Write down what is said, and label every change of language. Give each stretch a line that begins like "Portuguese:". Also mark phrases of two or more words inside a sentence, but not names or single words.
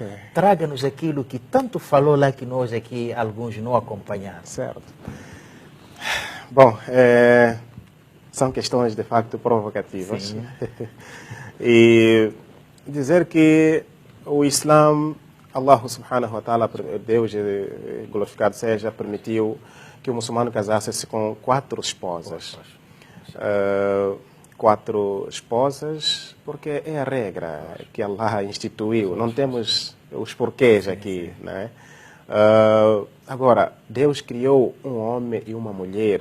Portuguese: Traga-nos aquilo que tanto falou lá que nós aqui, alguns não acompanharam. Certo. Bom, são questões de facto provocativas. Sim. E dizer que o Islã,
Arabic: الله سبحانه وتعالى,
Portuguese: Deus glorificado seja, permitiu que o muçulmano casasse-se com 4 esposas. 4 esposas, porque é a regra que Allah instituiu. Não temos os porquês aqui, né? Agora, Deus criou um homem e uma mulher.